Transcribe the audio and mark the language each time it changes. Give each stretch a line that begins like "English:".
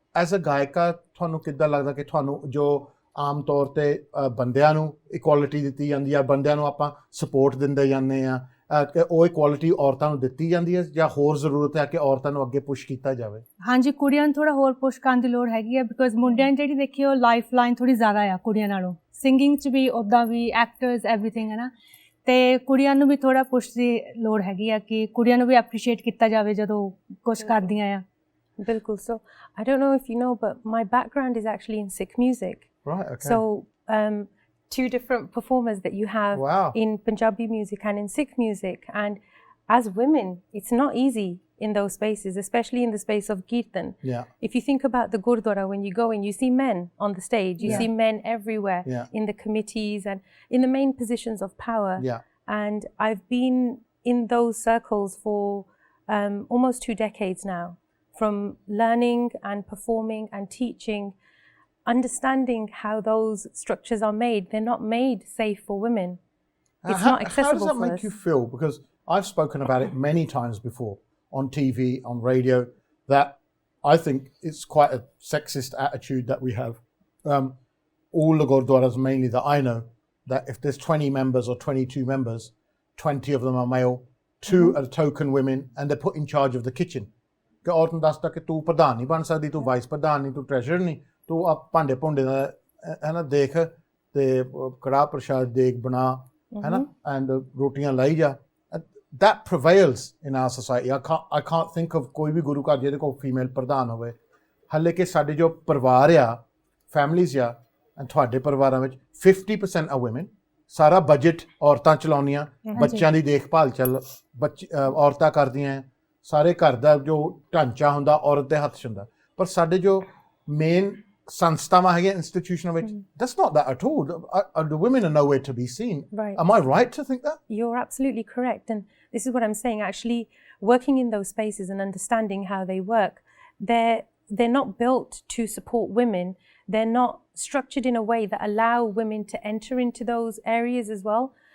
Punjabi: As a ਗਾਇਕਾ ਤੁਹਾਨੂੰ ਕਿੱਦਾਂ ਲੱਗਦਾ ਕਿ ਤੁਹਾਨੂੰ ਜੋ ਆਮ ਤੌਰ 'ਤੇ ਬੰਦਿਆਂ ਨੂੰ ਇਕੁਆਲਿਟੀ ਦਿੱਤੀ ਜਾਂਦੀ ਆ ਬੰਦਿਆਂ ਨੂੰ ਆਪਾਂ ਸਪੋਰਟ ਦਿੰਦੇ ਜਾਂਦੇ ਆ ਕਿ ਉਹ ਇਕੁਆਲਿਟੀ ਔਰਤਾਂ ਨੂੰ ਦਿੱਤੀ ਜਾਂਦੀ ਹੈ ਜਾਂ ਹੋਰ ਜ਼ਰੂਰਤ ਹੈ ਕਿ ਔਰਤਾਂ ਨੂੰ ਅੱਗੇ ਪੁਸ਼ ਕੀਤਾ ਜਾਵੇ ਹਾਂਜੀ ਕੁੜੀਆਂ ਨੂੰ ਥੋੜਾ ਹੋਰ ਪੁਸ਼ ਕਰਨ ਦੀ ਲੋੜ ਹੈਗੀ ਆ ਬਿਕੋਜ਼ ਮੁੰਡਿਆਂ ਦੀ ਜਿਹੜੀ ਦੇਖੀ ਉਹ ਲਾਈਫ ਲਾਈਨ ਥੋੜੀ ਜ਼ਿਆਦਾ ਆ ਕੁੜੀਆਂ ਨਾਲੋਂ ਸਿੰਗਿੰਗ 'ਚ ਵੀ ਉੱਦਾਂ ਵੀ ਐਕਟਰਸ ਐਵਰੀਥਿੰਗ ਹੈ ਨਾ ਅਤੇ ਕੁੜੀਆਂ ਨੂੰ ਵੀ ਥੋੜਾ ਪੁਸ਼ ਦੀ ਲੋੜ ਹੈਗੀ ਆ ਕਿ ਕੁੜੀਆਂ ਨੂੰ ਵੀ ਐਪਰੀਸ਼ੀਏਟ ਕੀਤਾ ਜਾਵੇ ਜਦੋਂ ਕੁਛ ਕਰਦੀਆਂ ਆ ਬਿਲਕੁਲ ਸੋ
English: I don't know if you know but my background is actually in Sikh music right okay so two different performers that you have in Punjabi music and in Sikh music. And as women, it's not easy in those spaces, especially in the space of Kirtan. Yeah. If you think about the Gurdwara, when you go in, you see men on the stage, you see men everywhere in the committees and in the main positions of power. Yeah. And I've been in those circles for almost 2 decades now, from learning and performing and teaching, understanding how those structures are made. They're not made safe for women. It's not accessible for us. How does that make you feel? Because I've spoken about it many times before on TV, on radio, that I think it's quite a sexist attitude that we have. All the Gurdwaras mainly that I know, that if there's 20 members or 22 members, 20 of them are male, 2 are token women, and they're put in charge of the kitchen.
Punjabi: ਕਿ ਔਰਤ ਨੂੰ ਦੱਸਦਾ ਕਿ ਤੂੰ ਪ੍ਰਧਾਨ ਨਹੀਂ ਬਣ ਸਕਦੀ ਤੂੰ ਵਾਈਸ ਪ੍ਰਧਾਨ ਨਹੀਂ ਤੂੰ ਟ੍ਰੈਜਰਰ ਨਹੀਂ ਤੂੰ ਆ ਭਾਂਡੇ ਭੁੰਡੇ ਦਾ ਹੈ ਨਾ ਦੇਖ ਅਤੇ ਕੜਾਹ ਪ੍ਰਸ਼ਾਦ ਦੇਖ ਬਣਾ ਹੈ ਨਾ ਐਂਡ ਰੋਟੀਆਂ ਲਾਈ ਜਾ
English: that prevails in our society. I can't think of
Punjabi: ਕੋਈ ਵੀ ਗੁਰੂ ਘਰ ਜਿਹਦੇ ਕੋਲ ਫੀਮੇਲ ਪ੍ਰਧਾਨ ਹੋਵੇ ਹਾਲੇ ਕਿ ਸਾਡੇ ਜੋ ਪਰਿਵਾਰ ਆ ਫੈਮਲੀਜ਼ ਆ ਤੁਹਾਡੇ ਪਰਿਵਾਰਾਂ ਵਿੱਚ 50% ਆ women ਸਾਰਾ ਬਜਟ ਔਰਤਾਂ ਚਲਾਉਂਦੀਆਂ ਬੱਚਿਆਂ ਦੀ ਦੇਖਭਾਲ ਔਰਤਾਂ ਕਰਦੀਆਂ ਸਾਰੇ ਘਰ ਦਾ ਜੋ ਢਾਂਚਾ ਹੁੰਦਾ ਔਰਤ ਦੇ ਹੱਥ 'ਚ ਹੁੰਦਾ ਪਰ ਸਾਡੇ ਜੋ ਮੇਨ ਸੰਸਥਾਵਾਂ ਹੈਗੀਆਂ ਇੰਸਟੀਟਿਊਸ਼ਨਾਂ ਵਿੱਚ
English: that's not that at all. The women are nowhere to be seen. Right. Am I right to think that? You're absolutely correct, and this is what I'm saying. Actually, working in those spaces and understanding how they work, they're not built to support women. They're not structured in a way that allow women to enter into those areas as well.